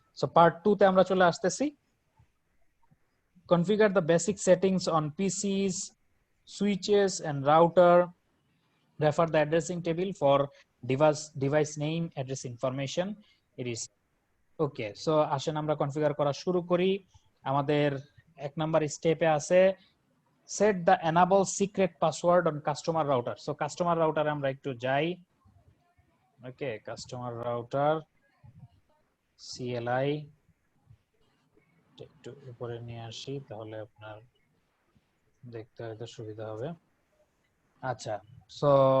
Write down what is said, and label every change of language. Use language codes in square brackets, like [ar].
[bn] So part 2 তে আমরা চলে আসতেছি। [en] Configure the basic settings on PCs, switches, and router. Refer the addressing table for device name, address information. It is okay. [bn] So আসেন আমরা configure করা শুরু করি। আমাদের 1 নাম্বার স্টেপে আছে [en] set the enable secret password on customer router. [bn] So customer router আমরা একটু যাই। ওকে, customer router CLI একটু উপরে নিয়ে আসি, তাহলে আপনার দেখতে হয়তো সুবিধা হবে। আচ্ছা, সো